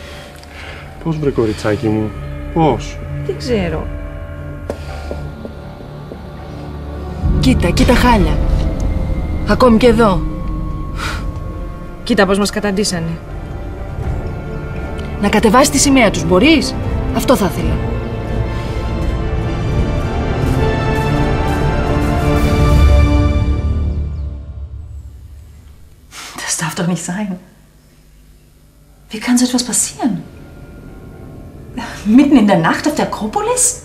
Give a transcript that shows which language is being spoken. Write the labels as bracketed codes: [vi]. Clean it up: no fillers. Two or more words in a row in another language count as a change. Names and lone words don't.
[el] Πώς βρε κοριτσάκι μου, πώς? Δεν ξέρω. Κοίτα χάλια. Ακόμη και εδώ. Κοίτα πώς μας καταντήσανε. Να κατεβάσεις τη σημαία τους, μπορείς? Αυτό θα ήθελα. [de] Das darf doch nicht sein. Wie kann so etwas passieren? Mitten in der Nacht auf der Akropolis?